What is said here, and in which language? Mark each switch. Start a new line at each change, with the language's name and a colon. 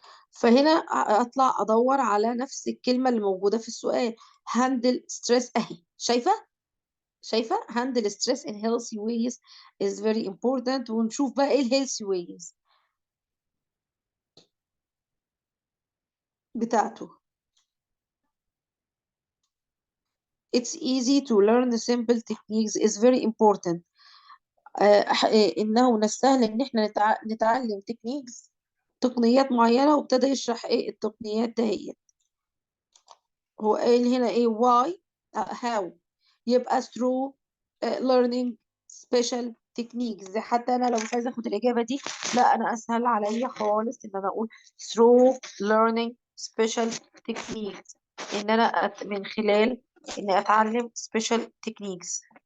Arabic: فهنا اطلع ادور على نفس الكلمة اللي موجودة في السؤال،
English: handle stress
Arabic: اهي، شايفة
English: handle stress in healthy ways is very important.
Arabic: ونشوف بقى ايه الهيلثي ways بتاعته.
English: It's easy to learn the simple techniques is very important.
Arabic: انه من السهل ان احنا نتعلم تقنيات معينة، وابتدى يشرح ايه التقنيات دهيت. هو قايل هنا ايه
English: why how،
Arabic: يبقى
English: through learning special techniques.
Arabic: زي حتى انا لو مش عايزه اخد الاجابه دي، لا انا اسهل عليا خالص ان انا اقول
English: through learning special techniques،
Arabic: ان انا من خلال اني اتعلم
English: special techniques.